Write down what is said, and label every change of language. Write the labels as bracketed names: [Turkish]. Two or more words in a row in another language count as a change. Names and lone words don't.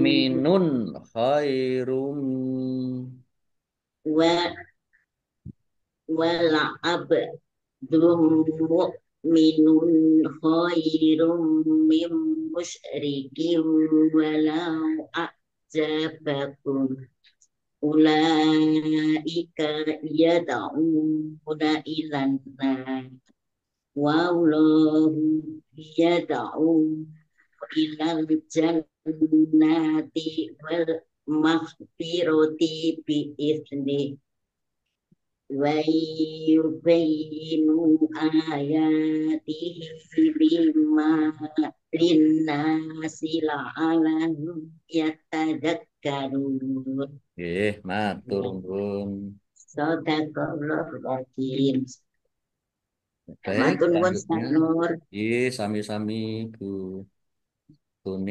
[Arabic] مؤمن خير. ولعبد مؤمن خير من مشرك ولو أعجبكم. أولئك يدعون إلى النار والله يدعو إلى الجنة والمغفرة بإذن ويبين آياته لما للناس لعلهم يتذكرون. [Javanese] Matur nuwun. [Arabic] صدق الله العظيم. [Indonesian] Baik, [Javanese] Matur nuwun [Indonesian] selanjutnya. [Javanese] Nur. Sami-sami Bu Tuni.